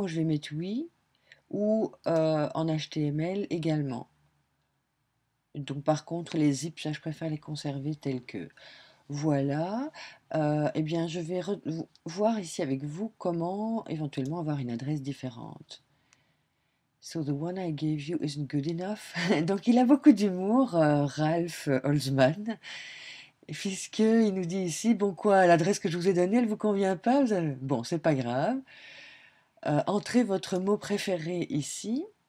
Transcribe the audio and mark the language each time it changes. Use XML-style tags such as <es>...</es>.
<fr>Moi je vais mettre oui, ou en HTML également. Donc par contre les zips, ça, je préfère les conserver tels que. Voilà. Eh bien je vais voir ici avec vous comment éventuellement avoir une adresse différente.</fr> <en>So the one I gave you isn't good enough.</en> <fr>Donc il a beaucoup d'humour, Ralph Holzman, puisqu'il nous dit ici, bon quoi, l'adresse que je vous ai donnée, elle vous convient pas? Bon, c'est pas grave. Entrez votre mot préféré ici.</fr>